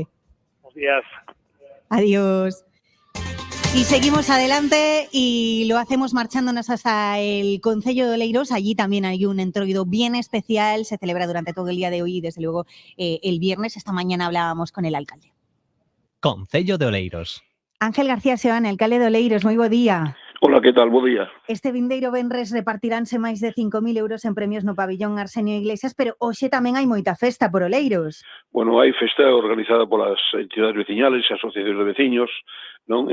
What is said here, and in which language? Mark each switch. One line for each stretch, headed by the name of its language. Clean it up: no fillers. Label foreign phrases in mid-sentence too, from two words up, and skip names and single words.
Spanish: Buenos días. Adiós. Y seguimos adelante y lo hacemos marchándonos hasta el Concello de Oleiros. Allí también hay un Entroido bien especial, se celebra durante todo el día de hoy y desde luego el viernes. Esta mañana hablábamos con el alcalde. Concello de Oleiros.
Galician: Ángel García Seoane, alcalde de Oleiros, moi bo día. Hola, que tal? Bo día. Este vindeiro venres repartiránse máis de 5.000 euros en premios no pabillón Arsenio Iglesias, pero hoxe tamén hai moita festa por Oleiros. Bueno, hai festa organizada polas entidades veciñales e asociacións de veciños, non?